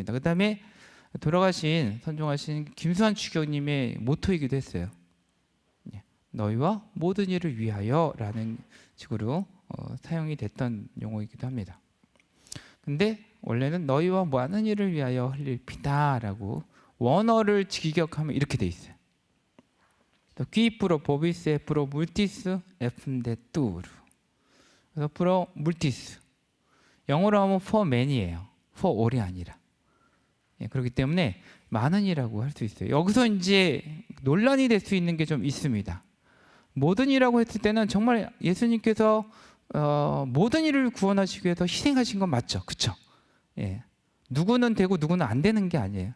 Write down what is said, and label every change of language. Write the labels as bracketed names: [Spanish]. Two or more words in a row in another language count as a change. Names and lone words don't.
[Korean] 그 다음에 돌아가신 선종하신 김수환 주교님의 모토이기도 했어요. 너희와 모든 일을 위하여라는 식으로 사용이 됐던 용어이기도 합니다. 근데 원래는 너희와 많은 일을 위하여 흘릴 피다라고 원어를 직역하면 이렇게 돼 있어요. [Latin] qui pro vobis pro multis effundetur. [Korean] 그래서 [Latin] pro multis, [Korean] 영어로 하면 [English] for many [Korean] 예요. [English] for all [Korean] 이 아니라. 그렇기 때문에 많은이라고 할 수 있어요. 여기서 이제 논란이 될 수 있는 게 좀 있습니다. 모든이라고 했을 때는 정말 예수님께서 모든 일을 구원하시기 위해서 희생하신 건 맞죠, 그렇죠? 누구는 되고 누구는 안 되는 게 아니에요.